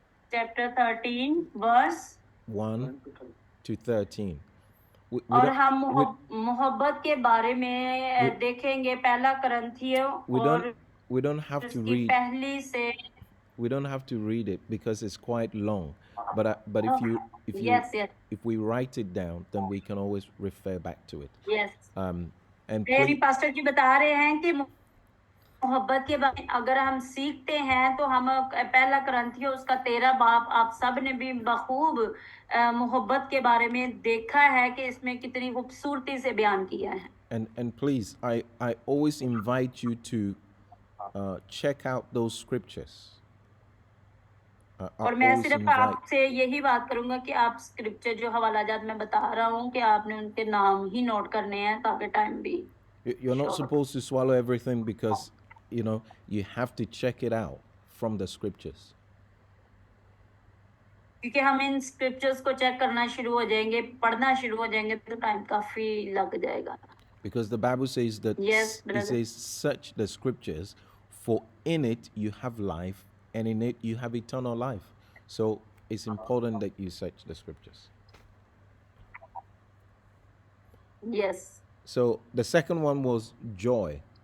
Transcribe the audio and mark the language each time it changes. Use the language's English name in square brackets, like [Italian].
[English] Chapter 13 verse 1 to 13. [Hindi] और हम मोहब्बत के बारे में देखेंगे पहला करंथियों और [English] we don't have to read [Hindi] पहली से [English] we don't have to read it because it's quite long, but if we write it down then we can always refer back to it. Yes. And [Hindi] pastor जी बता रहे हैं कि मोहब्बत के बारे में अगर हम सीखते हैं तो हम पहला करंथियों उसका 13 बाब आप सब ने भी बखूब मोहब्बत के बारे में देखा है कि इसमें कितनी खूबसूरती से बयान किया है। [English] And please, I always invite you to check out those scriptures. [Hindi] और मैं सिर्फ आपसे यही बात करूंगा कि आप स्क्रिप्चर जो हवालाजात मैं बता रहा हूँ कि आपने उनके नाम ही नोट करने हैं ताकि टाइम भी। [English] You're not supposed to swallow everything because you have to check it out from the scriptures. [Hindi] क्योंकि हम इन स्क्रिप्चर्स को चेक करना शुरू हो जाएंगे, पढ़ना शुरू हो जाएंगे तो टाइम काफी लग जाएगा। [English] Because the Bible says that it says search the scriptures for in it you have life and in it you have eternal life. So it's important that you search the scriptures. Yes. So the second one was joy.